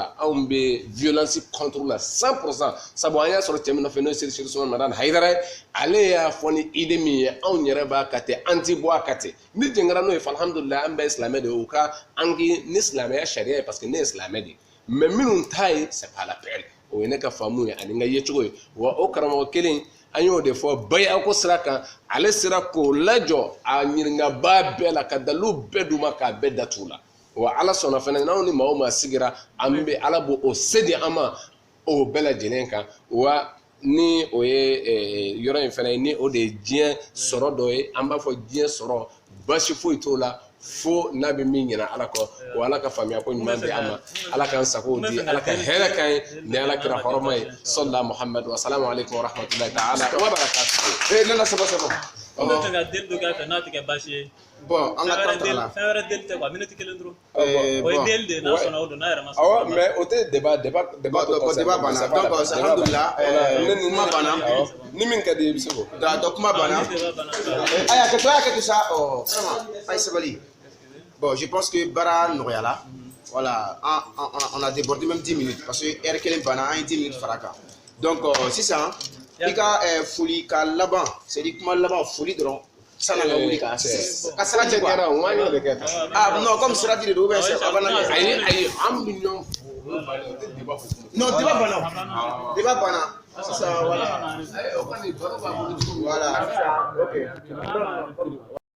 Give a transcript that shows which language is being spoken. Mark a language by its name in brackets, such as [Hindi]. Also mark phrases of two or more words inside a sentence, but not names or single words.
[Bambara] la anw bɛ [French] violence contre la 100% [Bambara] sabu an y'a sɔrɔ cɛ min nɔfɛ n'o ye Seydi Usumani Madani Hayidara ye ale y'a fɔ ni idée min ye anw yɛrɛ b'a ka ten an ti bɔ a ka ten ni jɛngɛra n'o ye alhamdulillah an bɛɛ ye silamɛ de ye o ka an k'i ni silamɛya sariya ye [French] parce que [Bambara] ne ye silamɛ de ye mais minnu ta ye [French] c'est pas la peine [Bambara] o ye ne ka faamu ye ani n ka yecogo ye wa o karamɔgɔ kelen an y'o de fɔ baya ko sira kan ale sera k'o lajɔ a ɲininkaba bɛɛ la ka dalilu bɛɛ d'u ma k'a bɛɛ datugu la wa ala sɔnna fana n'anw ni maa o maa sigira an bɛ ala b'o o se di an ma o bɛɛ lajɛlen kan wa ni o ye yɔrɔ in fana ye ni o de ye diɲɛ sɔrɔ dɔ ye an b'a fɔ diɲɛ sɔrɔ basi foyi t'o la fo n'a bɛ min ɲina ala kɔ wa ala ka faamuya ko ɲuman di an ma ala k'an sago di ala ka hɛrɛ k'an ye ni ala kira hɔrɔma ye [Arabic] صلى الله محمد والسلام عليكم ورحمة الله تعالى وبركاته [Bambara] ne la saba o bɛ fɛ ka deli dɔ k'a fɛ n'a tɛ kɛ baasi ye bon an ka taa la fɛn wɛrɛ deli tɛ quoi minute kelen dɔrɔn o ye deli de n'a sɔnna o don n'a yɛrɛ ma sɔn awɔ mais o tɛ débat banna donc alhamdulillah kuma banna ni min ka di i bɛ se k'o donc kuma banna aya kɛ to sa vraiment ay sabali [French] bon je pense que [Bambara] bara nɔgɔyala [French] voilà on a débordé même 10 minutes parce que [Bambara] heure kelen banna an ye 10 minutes fara kan donc sisan i ka foli ka laban [French] c'est à dire [Bambara] kuma laban foli dɔrɔn sana ka wuli ka sira cɛ quoi [French] ah non comme [Bambara] sira de do c'est abana ayi an bɛ ɲɔgɔn [French] non débat [Bambara] banna sisan [French] voilà voilà ok